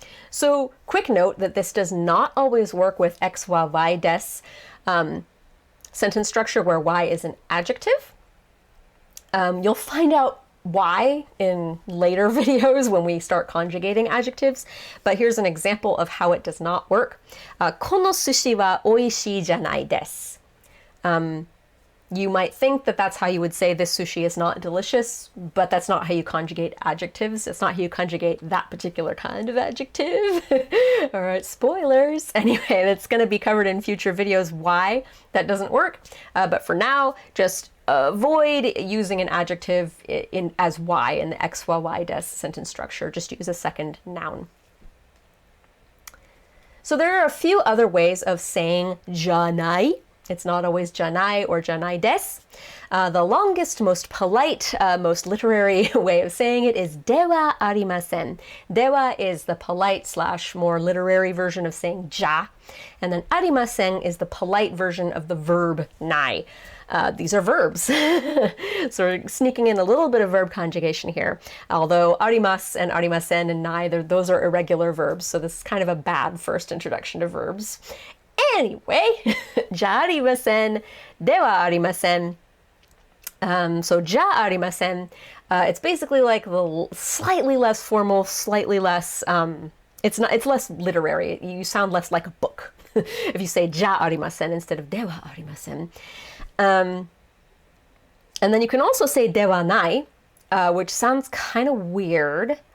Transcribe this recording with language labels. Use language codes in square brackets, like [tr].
[en] So, quick note that this does not always work with X, Y des sentence structure where Y is an adjective. You'll find out why in later videos when we start conjugating adjectives, but here's an example of how it does not work. [ja] この寿司はおいしいじゃないです. [en] You might think that that's how you would say this sushi is not delicious, but that's not how you conjugate adjectives. It's not how you conjugate that particular kind of adjective. All right, spoilers. Anyway, it's going to be covered in future videos why that doesn't work. But for now, just avoid using an adjective as y in the X, Y des sentence structure. Just use a second noun. So there are a few other ways of saying janai. It's not always janai or janai des. The longest, most polite, most literary way of saying it is dewa arimasen. Dewa is the polite / more literary version of saying ja. And then arimasen is the polite version of the verb nai. These are verbs. So we're sneaking in a little bit of verb conjugation here. Although arimas and arimasen and nai, those are irregular verbs. So this is kind of a bad first introduction to verbs. [ja] Anyway, じゃありません、ではありません. [en] So じゃありません, it's basically like the slightly less formal, slightly less, it's less literary. You sound less like a book if you say じゃありません instead of ではありません. And then you can also say ではない, which sounds kind of weird.